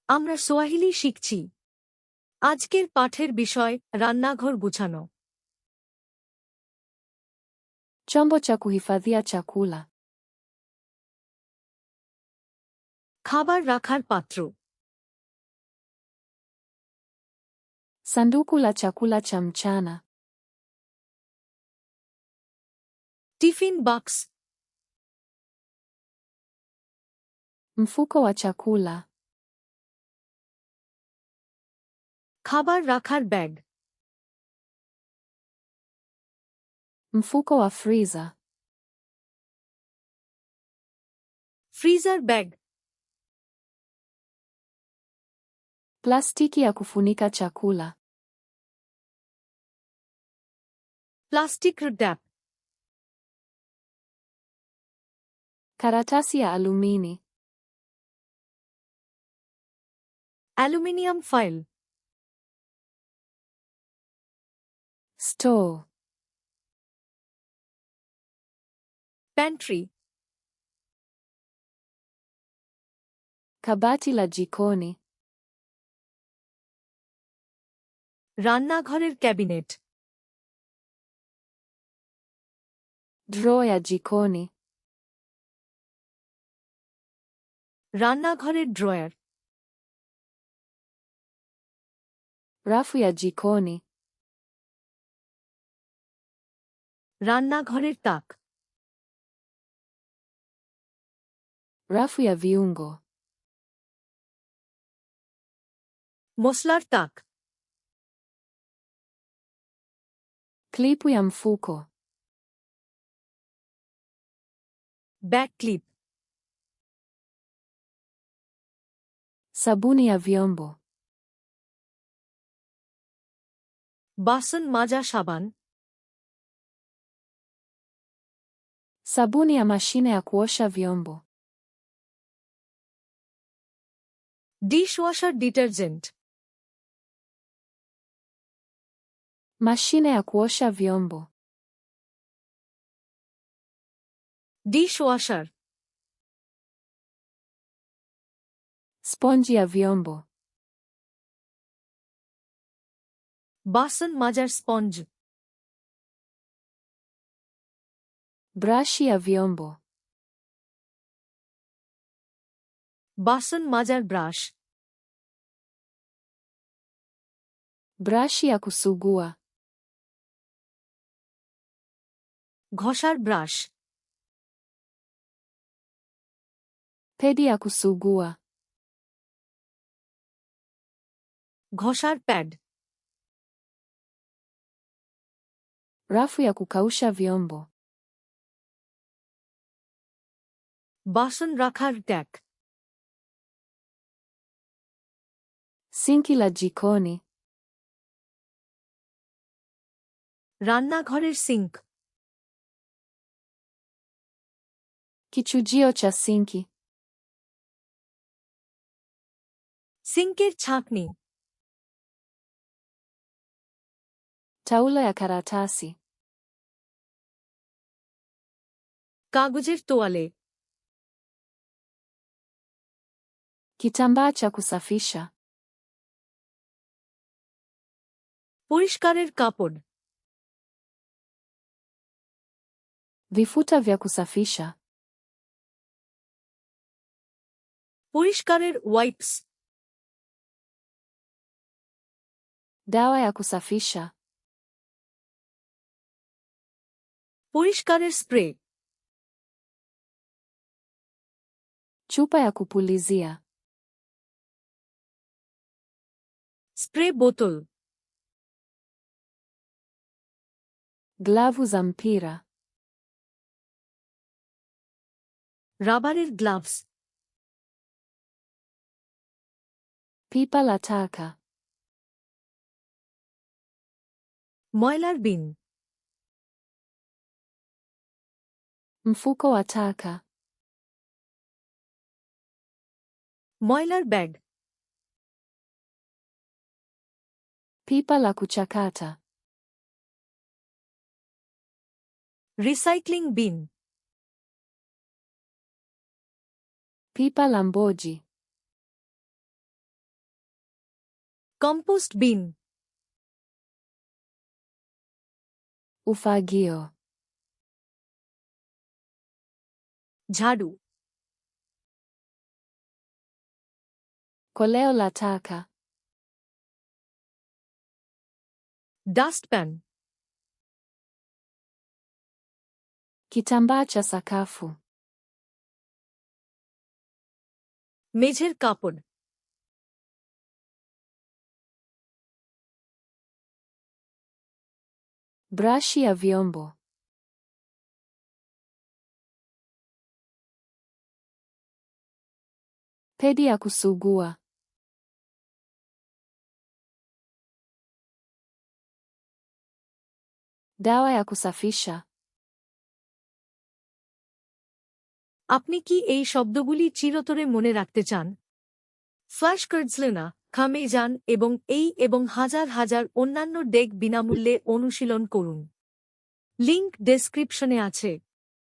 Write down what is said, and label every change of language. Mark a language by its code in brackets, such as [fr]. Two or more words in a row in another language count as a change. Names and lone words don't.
[bn] আমরা সোয়াহিলি শিখছি। আজকের পাঠের বিষয় রান্নাঘর গুছানো। [sw] Chombo cha kuhifadhia chakula. [bn] খাবার রাখার পাত্র। [sw] Sanduku la chakula cha mchana. [bn] টিফিন বাক্স। [sw] Mfuko wa chakula. [bn] খাবার রাখার ব্যাগ। [sw] Mfuko wa freezer. [en] freezer bag. [sw] Plastiki ya kufunika chakula. [en] plastic tap. [sw] Karatasi ya alumini. [en] aluminium foil. [sw] Store. [bn] প্যান্ট্রি। [sw] Kabati la jikoni. [bn] রান্নাঘরের ক্যাবিনেট। [sw] Drawer ya jikoni. [bn] রান্নাঘরের ড্রয়ার। [sw] Rafu ya jikoni. [bn] রান্নাঘরের তাক। [sw] Rafu ya viungo. [bn] মশলার তাক। [sw] Klipu ya mfuko. [en] back clip. [sw] Sabuni ya vyombo. [bn] বাসন মাজা সাবান। [sw] Sabuni ya mashine ya kuosha vyombo. [en] dishwasher detergent. [sw] Mashine ya kuosha vyombo. [bn] ডিশওয়াশার। [sw] Sponji ya vyombo. [bn] বাসন মাজার স্পঞ্জ। [sw] Brashi ya vyombo. [bn] বাসন মাজার ব্রাশ। [sw] Brashi ya kusugua. [bn] ঘষার ব্রাশ। [sw] Pedi ya kusugua. [bn] ঘষার প্যাড। [sw] Rafu ya kukausha vyombo. [bn] বাসন রাখার ট্যাক। [sw] Sinki la jikoni. [bn] রান্নাঘরের সিঙ্ক। [sw] Kichujio cha sinki. [bn] সিঙ্কের ছাঁকনি। [sw] Taulo ya karatasi. [bn] কাগজের তোয়ালে। [sw] Kitambaa cha kusafisha. [bn] পরিষ্কারের কাপড়। [sw] Vifuta vya kusafisha. [bn] পরিষ্কারের ওয়াইপস। [sw] Dawa ya kusafisha. [bn] পরিষ্কারের স্প্রে। [sw] Chupa ya kupulizia. [bn] স্প্রে বোতল। [sw] Glavu za mpira. [bn] রাবারের গ্লাভস। [sw] Pipa la taka. [bn] ময়লার বিন। [sw] Mfuko wa taka. [bn] ময়লার ব্যাগ। [sw] Pipa la kuchakata. [en] recycling bin. [sw] Pipa la mboji. [en] compost bin, [sw] Ufagio. [bn] ঝাড়ু, [sw] Koleo la taka. [bn] ডাস্টপ্যান, [sw] Kitambaa cha sakafu. [bn] মেঝের কাপড়, [sw] Brashi ya vyombo. Pedi ya kusugua. Dawa ya kusafisha. [bn] আপনি কি এই শব্দগুলি চিরতরে মনে রাখতে চান? ফ্ল্যাশ কার্ডসলে না খামে যান এবং এই এবং হাজার হাজার অন্যান্য ডেক বিনামূল্যে অনুশীলন করুন। [en] link description [bn] আছে।